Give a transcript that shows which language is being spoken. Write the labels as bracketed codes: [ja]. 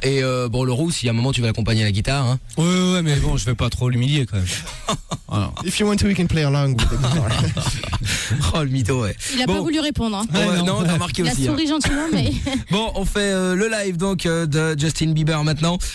[fr] Et bon, le roux, si à un moment tu veux l'accompagner à la guitare. Hein. Ouais, mais bon, je vais pas trop l'humilier quand même. [en] If you want to, we can play along with the guitar. [fr] Oh, le mytho, ouais. Il a bon. Pas voulu répondre. Hein. Non, t'as remarqué aussi. Il a souri gentiment, mais. Bon, on fait le live donc de Justin Bieber maintenant.